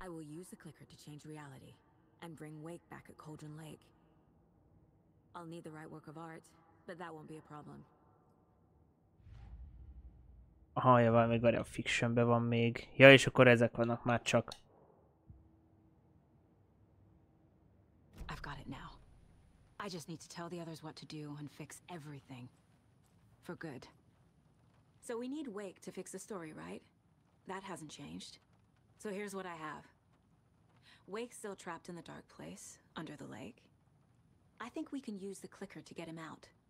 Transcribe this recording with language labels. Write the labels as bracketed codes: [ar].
[en] I will use the clicker to change reality and bring Wake back at Cauldron Lake. I'll need the right work of art, but that won't be a problem. [hu] Aha, ja, még a fictionben van még. Ja, és akkor ezek vannak már csak. [en] I've got it now. I just need to tell the others what to do and fix everything. For good. So we need Wake to fix the story, right? That hasn't changed. So here's what I have. Wake's still trapped in the dark place, under the lake. I think we can use the clicker to get him out.